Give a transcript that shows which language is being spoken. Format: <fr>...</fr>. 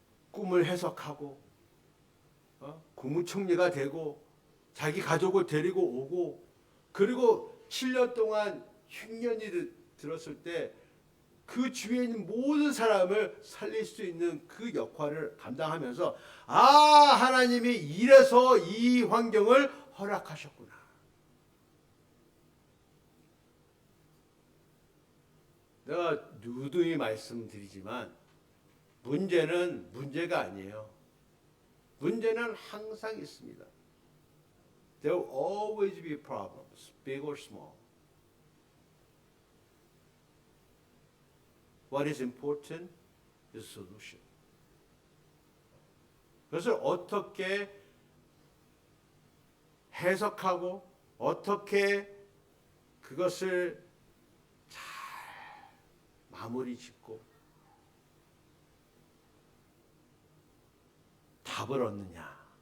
<ko>꿈을 해석하고 국무총리가 되고 자기 가족을 데리고 오고 그리고 7년 동안 흉년이 들었을 때 그 주위에 있는 모든 사람을 살릴 수 있는 그 역할을 감당하면서 하나님이 이래서 이 환경을 허락하셨구나. 내가 누누이 말씀드리지만 문제는 문제가 아니에요. 문제는 항상 있습니다.</ko> <en>There will always be problems, big or small. What is important is solution.</en> <ko>그것을 어떻게 해석하고 어떻게 그것을 잘 마무리 짓고 답을 얻느냐.</ko>